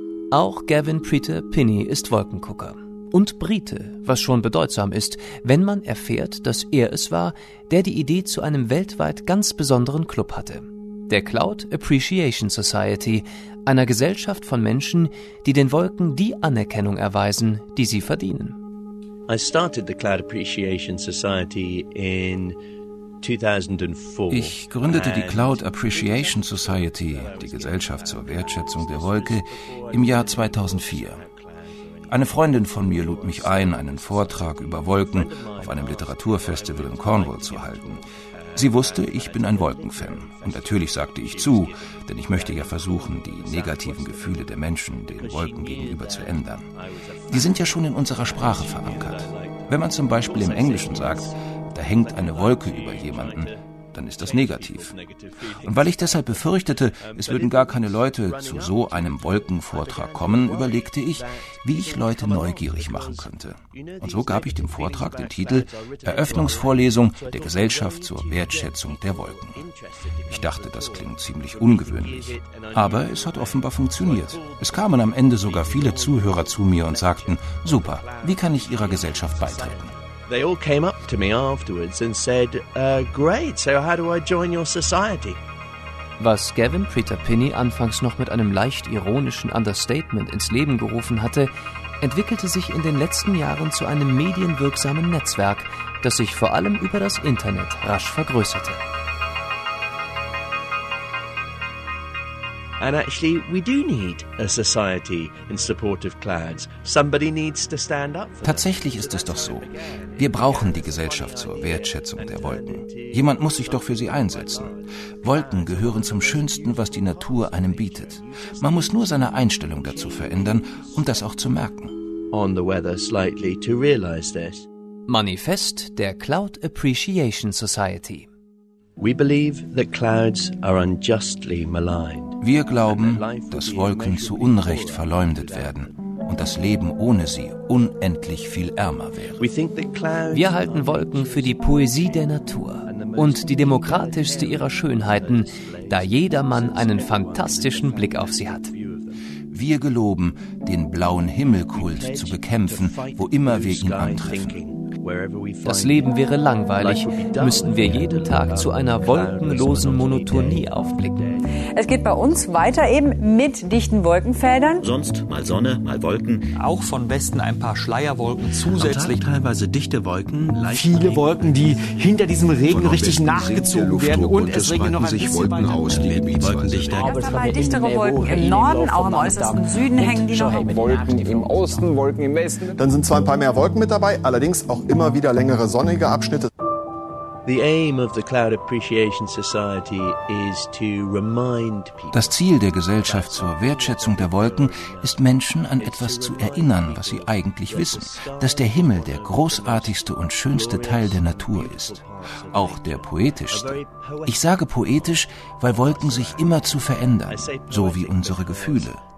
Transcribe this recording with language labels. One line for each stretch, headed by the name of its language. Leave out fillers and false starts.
German: Auch Gavin Preter-Pinney ist Wolkengucker. Und Brite, was schon bedeutsam ist, wenn man erfährt, dass er es war, der die Idee zu einem weltweit ganz besonderen Club hatte. Der Cloud Appreciation Society, einer Gesellschaft von Menschen, die den Wolken die Anerkennung erweisen, die sie verdienen.
English: I started the Cloud Appreciation Society in 2004.
German: Ich gründete die Cloud Appreciation Society, die Gesellschaft zur Wertschätzung der Wolke, im Jahr 2004. Eine Freundin von mir lud mich ein, einen Vortrag über Wolken auf einem Literaturfestival in Cornwall zu halten. Sie wusste, ich bin ein Wolkenfan. Und natürlich sagte ich zu, denn ich möchte ja versuchen, die negativen Gefühle der Menschen den Wolken gegenüber zu ändern. Die sind ja schon in unserer Sprache verankert. Wenn man zum Beispiel im Englischen sagt, da hängt eine Wolke über jemanden, dann ist das negativ. Und weil ich deshalb befürchtete, es würden gar keine Leute zu so einem Wolkenvortrag kommen, überlegte ich, wie ich Leute neugierig machen könnte. Und so gab ich dem Vortrag den Titel Eröffnungsvorlesung der Gesellschaft zur Wertschätzung der Wolken. Ich dachte, das klingt ziemlich ungewöhnlich. Aber es hat offenbar funktioniert. Es kamen am Ende sogar viele Zuhörer zu mir und sagten, super, wie kann ich Ihrer Gesellschaft beitreten?
English: They all came up to me afterwards and said, great, so how do I join your society?
German: Was Gavin Preter-Pinney anfangs noch mit einem leicht ironischen Understatement ins Leben gerufen hatte, entwickelte sich in den letzten Jahren zu einem medienwirksamen Netzwerk, das sich vor allem über das Internet rasch vergrößerte.
English: And actually, we do need a society in support of clouds. Somebody needs to stand up.
German: Tatsächlich ist es doch so. Wir brauchen die Gesellschaft zur Wertschätzung der Wolken. Jemand muss sich doch für sie einsetzen. Wolken gehören zum Schönsten, was die Natur einem bietet. Man muss nur seine Einstellung dazu verändern, um das auch zu merken.
English: On the weather slightly to realize this.
German: Manifest der Cloud Appreciation Society.
English: We believe that clouds are unjustly maligned.
German: Wir glauben, dass Wolken zu Unrecht verleumdet werden und das Leben ohne sie unendlich viel ärmer wäre. Wir halten Wolken für die Poesie der Natur und die demokratischste ihrer Schönheiten, da jedermann einen fantastischen Blick auf sie hat. Wir geloben, den blauen Himmelkult zu bekämpfen, wo immer wir ihn antreffen. Das Leben wäre langweilig, müssten wir jeden Tag zu einer wolkenlosen Monotonie aufblicken. Es geht bei uns weiter eben mit dichten Wolkenfeldern. Sonst mal Sonne, mal Wolken. Auch von Westen ein paar Schleierwolken zusätzlich. Teilweise dichte Wolken. Viele Wolken, die hinter diesem Regen richtig nachgezogen werden. Und es regnet noch ein bisschen Wolken aus, die Wolkendichter. Erst einmal dichtere Wolken im Norden, auch im äußersten Süden hängen die noch. Wolken im Osten, Wolken im Westen. Dann sind zwar ein paar mehr Wolken mit dabei, allerdings auch immer wieder längere sonnige Abschnitte.
English: The aim of the Cloud Appreciation Society is to remind people.
German: Das Ziel der Gesellschaft zur Wertschätzung der Wolken ist, Menschen an etwas zu erinnern, was sie eigentlich wissen, dass der Himmel der großartigste und schönste Teil der Natur ist, auch der poetischste. Ich sage poetisch, weil Wolken sich immer zu verändern, so wie unsere Gefühle.